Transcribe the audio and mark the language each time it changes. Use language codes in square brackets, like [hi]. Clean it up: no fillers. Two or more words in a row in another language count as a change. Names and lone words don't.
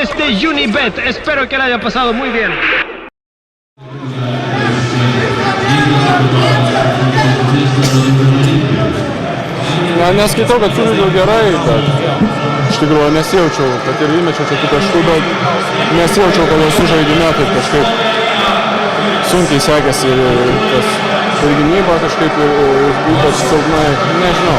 [es] Unibet. Espero que la haya pasado muy bien. [lt] Neskaitau, kad sužaidžiau gerai, bet iš tikrųjų nesijaučiau, kad ir įmečiau čia tų taškų, bet nesijaučiau, kad esu žaidime, taip kažkaip sunkiai sekėsi ir gynyba kažkaip ypač silpnai, nežinau.